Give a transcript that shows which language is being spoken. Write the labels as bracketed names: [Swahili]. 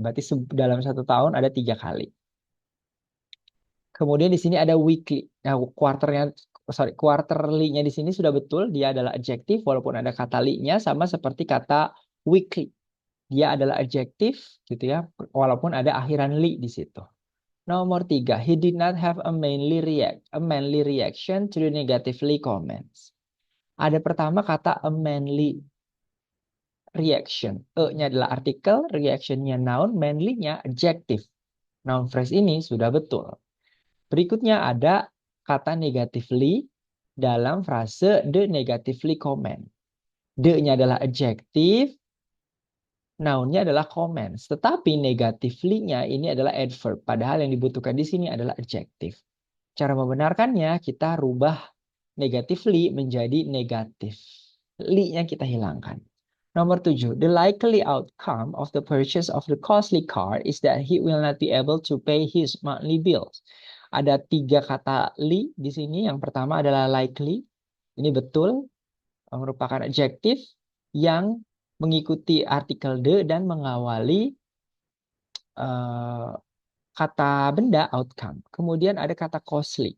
[Indonesian] Berarti dalam 1 tahun ada 3 kali. Kemudian di sini ada weekly. Nah, quarterly-nya di sini sudah betul. Dia adalah adjektif walaupun ada kata li-nya sama seperti kata weekly. Dia adalah adjektif gitu ya, walaupun ada akhiran li di situ. Nomor 3, [English] he did not have a manly reaction to the negatively comments. [Indonesian] Ada pertama kata a manly reaction. E-nya adalah artikel, reaction-nya noun, manly-nya adjektif. Noun phrase ini sudah betul. Berikutnya ada kata negatively dalam frase the negatively comment. The-nya adalah adjektif, noun-nya adalah comments. Tetapi negatively-nya ini adalah adverb. Padahal yang dibutuhkan di sini adalah adjektif. Cara membenarkannya, kita rubah negatively menjadi negatif. Li-nya kita hilangkan. Nomor 7. [English] The likely outcome of the purchase of the costly car is that he will not be able to pay his monthly bills. [Indonesian] Ada 3 kata li di sini. Yang pertama adalah likely. Ini betul. Merupakan adjektif yang mengikuti artikel the dan mengawali kata benda outcome. Kemudian ada kata costly.